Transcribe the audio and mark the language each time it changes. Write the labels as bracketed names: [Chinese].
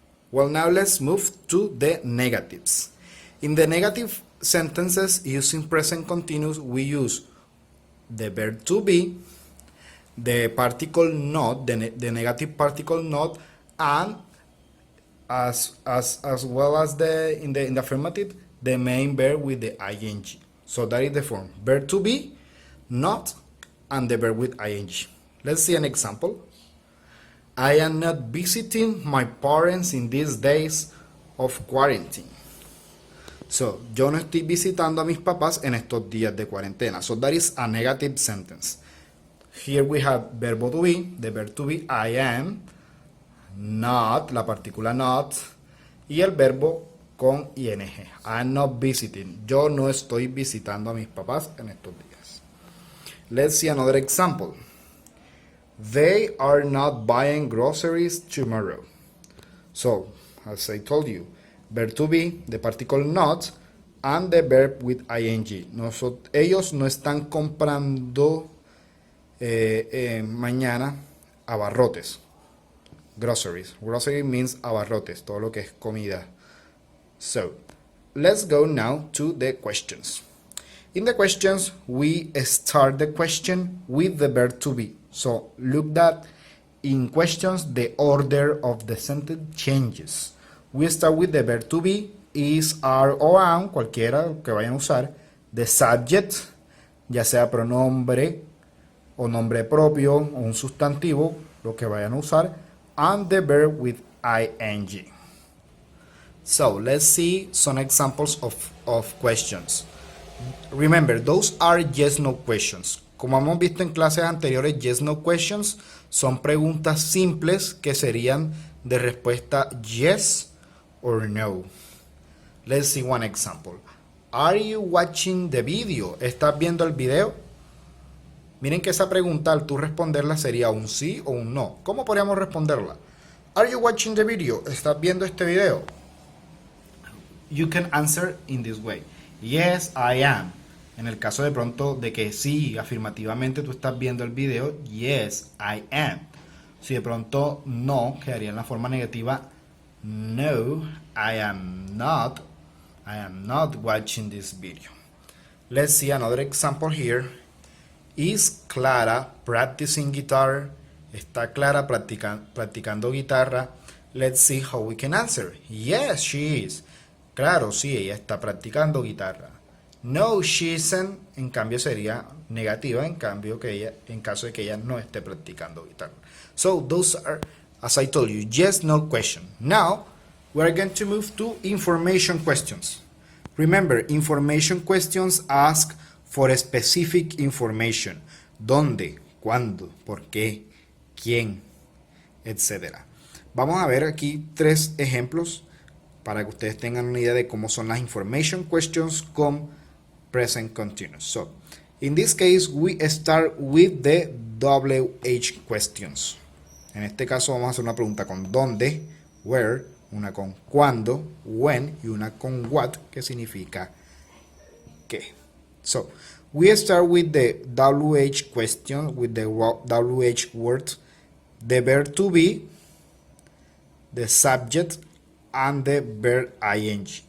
[English] Well, now let's move to the negatives. In the negative sentences using present continuous, we use the verb to be, the particle not, the negative particle not, and as well as in the affirmative, the main verb with the ing. So that is the form: verb to be, not, and the verb with ing. Let's see an example. I am not visiting my parents in these days of quarantine. [Spanish] So, yo no estoy visitando a mis papás en estos días de cuarentena. [English] So that is a negative sentence. Here we have verbo to be, the verb to be, I am, not, [Spanish] la partícula [English] not, [Spanish] y el verbo con [English] ing. I am not visiting. [Spanish] Yo no estoy visitando a mis papás en estos días. [English] Let's see another example. They are not buying groceries tomorrow. So, as I told you, verb to be, the particle not, and the verb with ing. [Spanish] Ellos no están comprando mañana abarrotes. [English] Groceries. Grocery means [Spanish] abarrotes, todo lo que es comida. [English] So, let's go now to the questions. In the questions, we start the question with the verb to be. So, look that in questions, the order of the sentence changes. We start with the verb to be, is, are o am, [Spanish] cualquiera que vayan a usar. [English] The subject, [Spanish] ya sea pronombre o nombre propio o un sustantivo, lo que vayan a usar. [English] And the verb with ing. So, let's see some examples of questions. Remember, those are yes-no questions. [Spanish] Como hemos visto en clases anteriores, [English] yes-no questions [Spanish] son preguntas simples que serían de respuesta [English] yes or no. Let's see one example. Are you watching the video? [Spanish] ¿Estás viendo el video? Miren que esa pregunta, al tú responderla, sería un sí o un no. ¿Cómo podríamos responderla? [English] Are you watching the video? [Spanish] ¿Estás viendo este video? [English] You can answer in this way. Yes, I am. [Spanish] En el caso de pronto de que sí, afirmativamente tú estás viendo el video, [English] yes, I am. [Spanish] Si de pronto no, quedaría en la forma negativa, no, [English] I am not watching this video. Let's see another example here. Is Clara practicing guitar? [Spanish] ¿Está Clara practicando guitarra? [English] Let's see how we can answer. Yes, she is. [Spanish] Claro, sí, ella está practicando guitarra. [English] No, she isn't, [Spanish] en cambio sería negativa, en caso de que ella no esté practicando guitarra. [English] So, those are, as I told you, yes, no question. Now, we are going to move to information questions. Remember, information questions ask for specific information. [Spanish] ¿Dónde? ¿Cuándo? ¿Por qué? ¿Quién? Etcétera. Vamos a ver aquí 3 ejemplos para que ustedes tengan una idea de cómo son las information questions con present continuous. [English] So, in this case, we start with the WH questions. [Spanish] En este caso vamos a hacer una pregunta con dónde, where, una con cuándo, when, y una con what, que significa qué. [English] So, we start with the WH question, with the WH word, the verb to be, the subject, and the verb ing.